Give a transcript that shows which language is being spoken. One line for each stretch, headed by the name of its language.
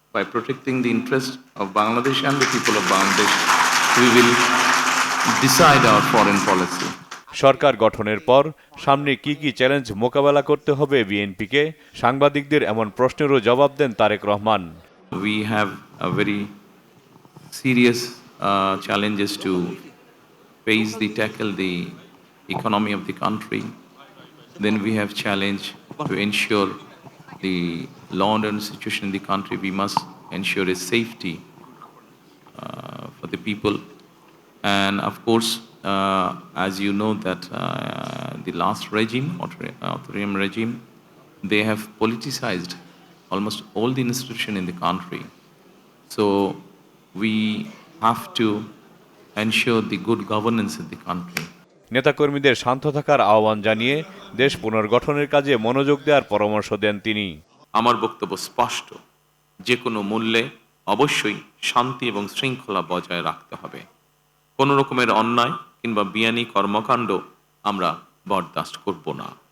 English: By protecting the interest of Bangladesh and the people of Bangladesh, we will decide our foreign policy.
Bangla: সরকার গঠনের পর সামনে কি কি challenge মোকাবেলা করতে হবে বিএনপিকে, সাংবাদিকদের এমন প্রশ্নেরও জবাব দেন Tarique Rahman.
English: We have a very serious challenges to face, tackle the economy of the country. Then we have challenge to ensure the law and order situation in the country. We must ensure a safety for the people. And of course, as you know that the last regime, authoritarian regime, they have politicized almost all the institution in the country. So we have to ensure the good governance in the country.
Bangla: নেতাকর্মীদের শান্ত থাকার আহ্বান জানিয়ে দেশ পুনর্গঠনের কাজে মনোযোগ দেওয়ার পরামর্শ দেন তিনি। আমার বক্তব্য স্পষ্ট, যে কোনো মূল্যে অবশ্যই শান্তি এবং শৃঙ্খলা বজায় রাখতে হবে। কোনো রকমের অন্যায় কিংবা বিয়ানি কর্মকাণ্ড আমরা বরদাস্ত করব না।